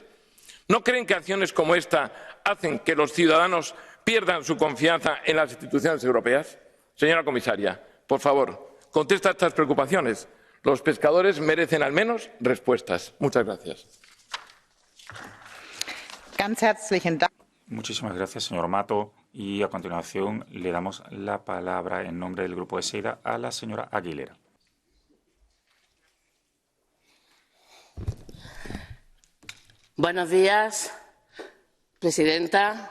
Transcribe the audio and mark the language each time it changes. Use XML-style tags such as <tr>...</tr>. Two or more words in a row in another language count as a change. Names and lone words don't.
<es>¿No creen que acciones como esta hacen que los ciudadanos pierdan su confianza en las instituciones europeas? Señora comisaria, por favor, conteste a estas preocupaciones. Los pescadores merecen al menos respuestas. Muchas gracias.</es> <de>Ganz herzlichen Dank.</de> <es>Muchísimas gracias, señor Mato. Y a continuación le damos la palabra en nombre del Grupo de SEIDA a la señora Aguilera. Buenos días, presidenta.</es>